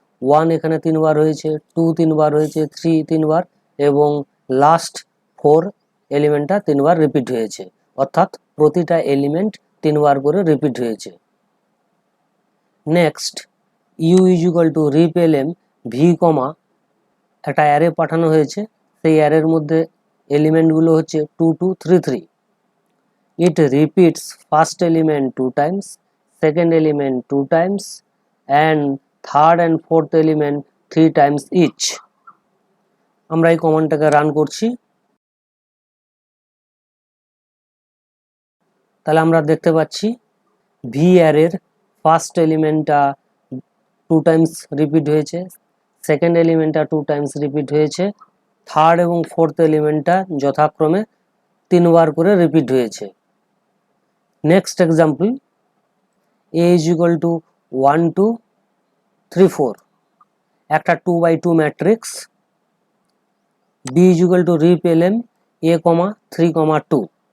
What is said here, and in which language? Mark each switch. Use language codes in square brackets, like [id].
[bn] 1 এখানে 3 বার হয়েছে, 2 3 বার হয়েছে, 3 3 বার, এবং লাস্ট 4 এলিমেন্টটা 3 বার রিপিট হয়েছে, অর্থাৎ প্রতিটা এলিমেন্ট 3 বার করে রিপিট হয়েছে। Next [en] u is equal to rep LM v comma, [bn] একটা অ্যারে পাঠানো হয়েছে, সেই অ্যারের মধ্যে এলিমেন্টগুলো হচ্ছে 2 2 3 3। [en] it repeats first element 2 times, second element 2 times, and third and fourth element 3 times each. [bn] আমরা এই কমান্ডটাকে রান করছি, তাহলে আমরা দেখতে পাচ্ছি ভি অ্যারের ফার্স্ট এলিমেন্টটা 2 টাইমস রিপিট হয়েছে, সেকেন্ড এলিমেন্টটা 2 টাইমস রিপিট হয়েছে, থার্ড এবং ফোর্থ এলিমেন্টটা যথাক্রমে 3 বার করে রিপিট হয়েছে। Next example, [en] a is equal to 1 2 3 4, [bn] একটা 2x2 matrix, [en] b is equal to rep lm a, 3, 2.